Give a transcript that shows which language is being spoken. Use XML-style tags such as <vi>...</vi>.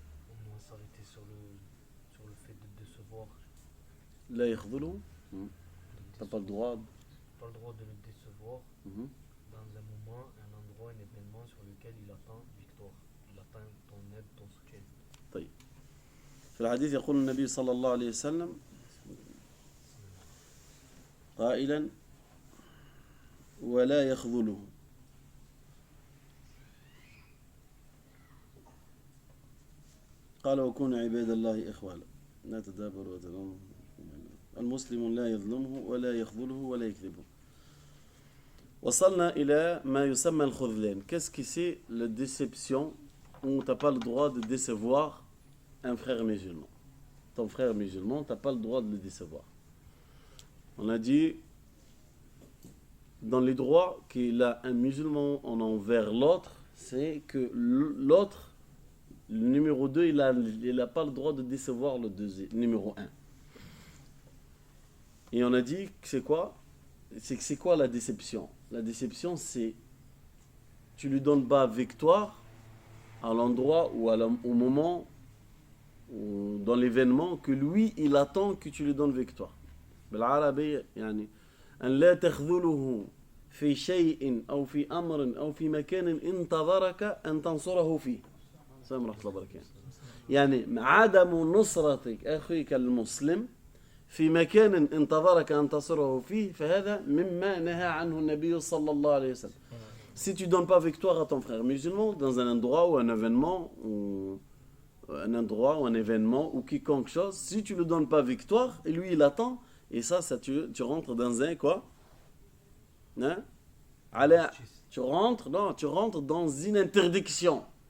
<fr>On va s'arrêter sur le fait de décevoir. Là, yakhdhulu. T'as pas le droit. Pas le droit de le décevoir dans un moment, un endroit, un événement sur lequel il attend victoire. Il attend ton aide, ton soutien.</fr> <ar>طيب. في الحديث يقول النبي صلى الله عليه وسلم قائلا ولا يخذله قال وكونوا عباد الله إخوانا لا تدابروا وتناموا المسلم لا يظلمه ولا يخذله ولا يكذبه. وصلنا إلى ما يسمى الخذلان.</ar> <fr>Qu'est-ce que c'est la déception où tu n'as pas le droit de décevoir un frère musulman? Ton frère musulman, tu n'as pas le droit de le décevoir. On a dit dans les droits qu'il a un musulman en envers l'autre, c'est que l'autre, le numéro 2, il a pas le droit de décevoir le numéro 1. Et on a dit que c'est quoi? C'est quoi la déception? La déception, c'est tu lui donnes pas victoire à l'endroit ou au moment ou dans l'événement que lui, il attend que tu lui donnes victoire.</fr> <ar>بالعربي يعني أن لا تخذله في شيء أو في أمر أو في مكان انتظرك أن تنصره فيه. السلام ورحمة الله وبركاته. يعني عدم نصرتك أخيك المسلم في مكان انتظرك أن تصره فيه فهذا مما نهى عنه النبي صلى الله عليه وسلم.</ar> <fr>Si tu ne donnes pas victoire à ton frère musulman dans un endroit ou un événement ou un événement ou quiconque chose, si tu ne lui donnes pas victoire et lui il attend, et ça tu rentres dans un quoi? Hein? Allez, tu rentres dans une interdiction.</fr>